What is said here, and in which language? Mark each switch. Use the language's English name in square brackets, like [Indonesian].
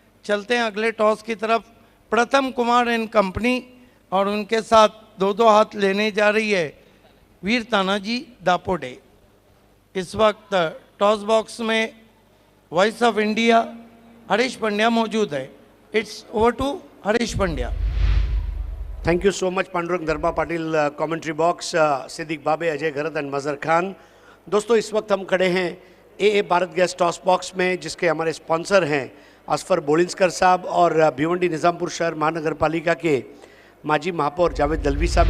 [Hindi] चलते हैं अगले टॉस की तरफ. प्रथम कुमार एंड कंपनी और उनके साथ 2-2 हाथ लेने जा रही है वीर तानाजी दापोडे. इस वक्त टॉस बॉक्स में voice of India Harish Pandya मौजूद है. [English] It's over to Harish Pandya. Thank you so much [Hindi] Pandurang Dharma Patil commentary box, Siddique बाबे, अजय घरत एंड मजहर खान। दोस्तों इस वक्त हम खड़े हैं ए भारत गैस टॉस बॉक्स में, जिसके हमारे स्पॉन्सर हैं असफर बोलिंस्कर साहब और भिवंडी निज़ामपुर शहर महानगर पालिका के माजी महापौर जावेद दलवी साहब।